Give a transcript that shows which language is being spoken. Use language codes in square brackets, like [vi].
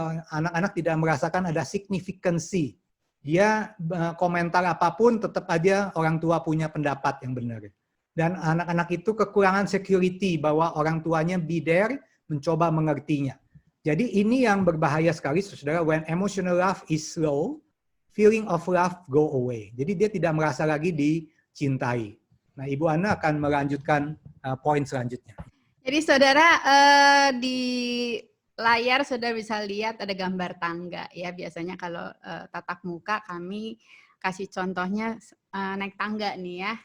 [id] Anak-anak tidak merasakan ada signifikansi. Dia komentar apapun tetap aja orang tua punya pendapat yang benar. Dan anak-anak itu kekurangan security bahwa orang tuanya [en] be there, [id] mencoba mengertinya. Jadi ini yang berbahaya sekali, saudara. [en] When emotional love is low, feeling of love go away. [id] Jadi dia tidak merasa lagi dicintai. Nah, Ibu Ana akan melanjutkan poin selanjutnya. Jadi saudara, di layar saudara bisa lihat ada gambar tangga. Ya, biasanya kalau tatap muka kami kasih contohnya naik tangga nih ya.